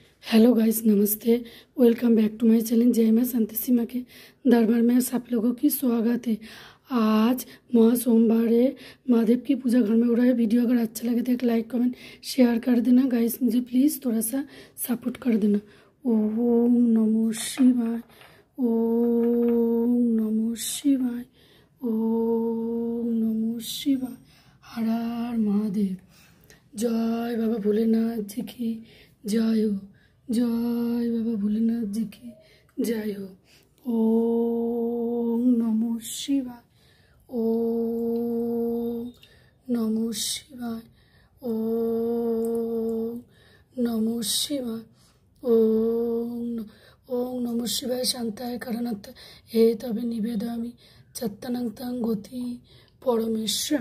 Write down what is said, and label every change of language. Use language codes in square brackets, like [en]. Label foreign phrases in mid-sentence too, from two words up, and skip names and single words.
[en] Hello guys, नमस्ते. Welcome back to my channel। [hi] जय मां संत सीमा के दरबार में सब लोगों की स्वागत है। आज महा सोमवार है, महादेव की पूजा घर में हो रहा है। वीडियो अगर अच्छा लगे तो एक [en] like comment share [hi] कर देना गाइस। मुझे प्लीज़ थोड़ा सा सपोर्ट कर देना। [sa] ओम नमो शिवाय, ओम नमो शिवाय, ओम नमो शिवाय। [hi] हर हर महादेव। जय बाबा भोलेनाथ जी की जय हो। जय बाबा भोलेनाथ जी की जय हो। [sa] ओम नमो शिवाय, ओम नमो शिवाय, ओम नमो शिवाय, ओम नमो शिवाय। शांताय करणात् हे तबे निवेदयामि चत्तनं तं गति परमेश्वर।